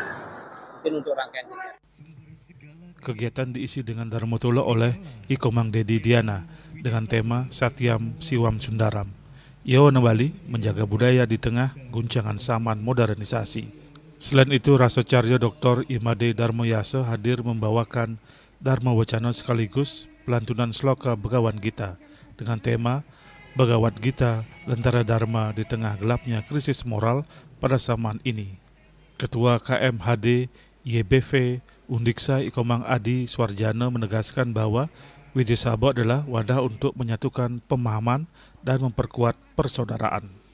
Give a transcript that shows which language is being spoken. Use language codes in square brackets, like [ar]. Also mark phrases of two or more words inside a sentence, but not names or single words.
[id] Mungkin untuk rangkaian Kegiatan diisi dengan Dharmatula oleh Ikomang Dedi Diana dengan tema Satyam Siwam Sundaram. Yowana Bali menjaga budaya di tengah guncangan zaman modernisasi. Selain itu, Rasacarya Dr. Imade Darmoyasa hadir membawakan Dharma Wacana sekaligus pelantunan sloka Bhagawan Gita dengan tema Bhagavad Gita Lentera Dharma di tengah gelapnya krisis moral pada zaman ini. Ketua KMHD YBV Undiksa Ikomang Adi Swarjana menegaskan bahwa Widya Sabha adalah wadah untuk menyatukan pemahaman dan memperkuat persaudaraan.